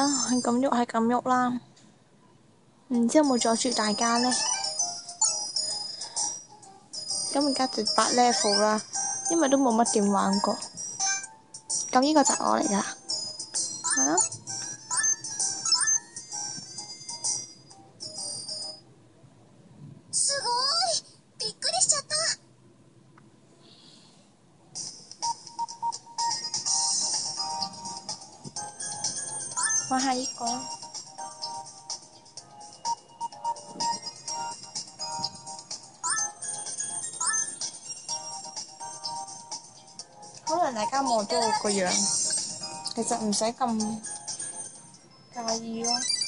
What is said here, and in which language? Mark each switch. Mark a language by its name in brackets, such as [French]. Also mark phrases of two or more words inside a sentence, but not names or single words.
[Cantonese] 係咁喐係咁喐啦，唔知有冇阻住大家呢？咁而家就8 level 啦，因為都冇乜點玩過。咁呢個就係我嚟㗎，係咯。 [Japanese] すごい！びっくりしちゃった。 [Cantonese] 玩下呢個。可能大家望到我個樣，其實唔使咁介意咯。